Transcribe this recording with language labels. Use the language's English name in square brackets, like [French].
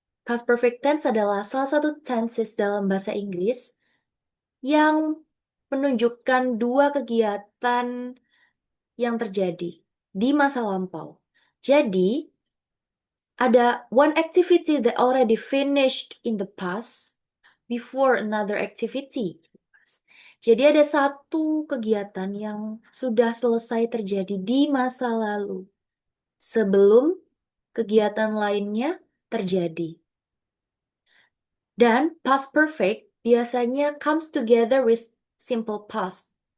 [Indonesian] Past perfect tense adalah salah satu tenses dalam bahasa Inggris yang menunjukkan dua kegiatan yang terjadi di masa lampau. Jadi, ada [English] one activity that already finished in the past before another activity. [Indonesian] Jadi ada satu kegiatan yang sudah selesai terjadi di masa lalu sebelum kegiatan lainnya terjadi. [English] Dan past perfect biasanya comes together with simple past.